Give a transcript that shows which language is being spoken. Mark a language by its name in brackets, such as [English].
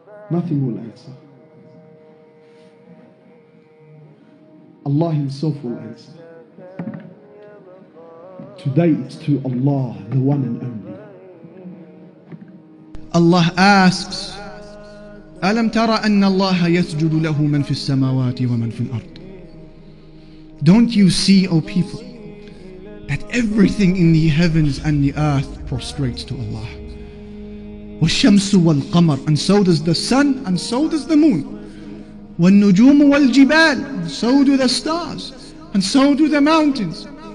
[English] Nothing will answer. Allah Himself will answer. Today it's to Allah, the one and only. Allah asks, [Arabic] أَلَمْ تَرَ أَنَّ اللَّهَ يَسْجُدُ لَهُ مَنْ فِي السَّمَاوَاتِ وَمَنْ فِي الْأَرْضِ? [English] Don't you see, O people, that everything in the heavens and the earth prostrates to Allah? [Arabic] وَالشَّمْسُ وَالْقَمَرُ, [English] and so does the sun, and so does the moon. [Arabic] وَالنُّجُومُ وَالْجِبَالُ, [English] and so do the stars, and so do the mountains.